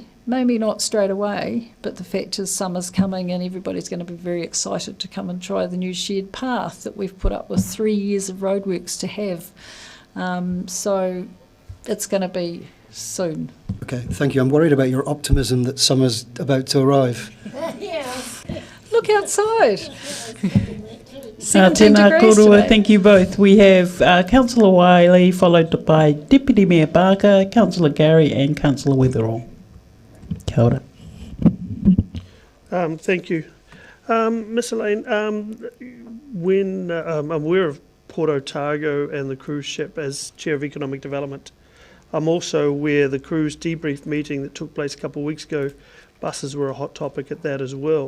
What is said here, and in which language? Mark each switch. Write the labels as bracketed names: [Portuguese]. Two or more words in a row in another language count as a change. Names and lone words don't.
[English] Maybe not straight away, but the fact is summer's coming and everybody's going to be very excited to come and try the new shared path that we've put up with 3 years of roadworks to have. So it's going to be soon. Okay, thank you. I'm worried about your optimism that summer's about to arrive. Look outside. 17 [Māori] Tēnā [English] degrees [Māori] korua, [English] today. thank you both. We have Councillor Wiley, followed by Deputy Mayor Barker, Councillor Gary and Councillor Weatherall. [Māori] Kia ora. [English] Thank you. Miss Elaine, when I'm aware of Port Otago and the cruise ship as Chair of Economic Development, I'm also aware the cruise debrief meeting that took place a couple of weeks ago, buses were a hot topic at that as well.